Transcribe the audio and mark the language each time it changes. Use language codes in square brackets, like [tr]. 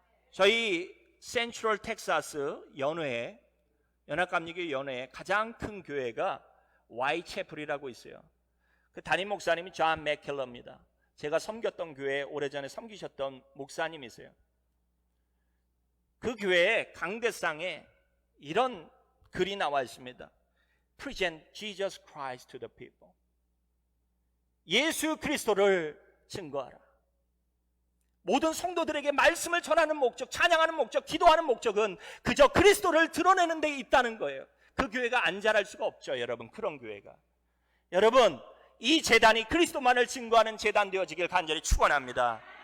[ko] 저희 센트럴 텍사스 연회에, 연합감리교 연회에 가장 큰 교회가 와이채플이라고 있어요. 그 담임 목사님이 존 맥켈러입니다. 제가 섬겼던 교회에 오래전에 섬기셨던 목사님이세요. 그 교회의 강대상에 이런 글이 나와 있습니다. [en] Present Jesus Christ to the people. [ko] 예수 그리스도를 증거하라. 모든 성도들에게 말씀을 전하는 목적, 찬양하는 목적, 기도하는 목적은 그저 그리스도를 드러내는 데 있다는 거예요. 그 교회가 안 자랄 수가 없죠, 여러분. 그런 교회가. 여러분, 이 재단이 그리스도만을 증거하는 재단 되어지길 간절히 축원합니다.